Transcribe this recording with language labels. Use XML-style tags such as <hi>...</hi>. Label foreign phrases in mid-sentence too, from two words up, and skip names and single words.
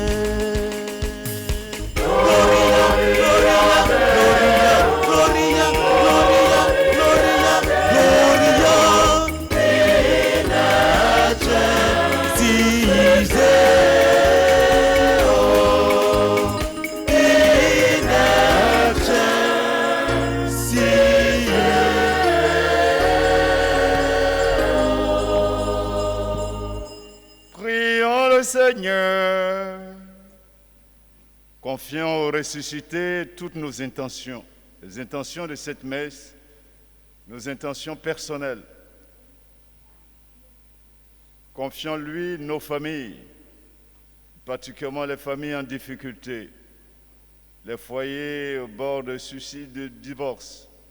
<la>Gloria, gloria, gloria, gloria, gloria, gloria, gloria, in excelsis Deo, in excelsis Deo.</la> <fr>Prions le Seigneur. Confions au ressuscité toutes nos intentions, les intentions de cette messe, nos intentions personnelles. Confions-lui nos familles, particulièrement les familles en difficulté, les foyers au bord de suicide, de divorce.</fr>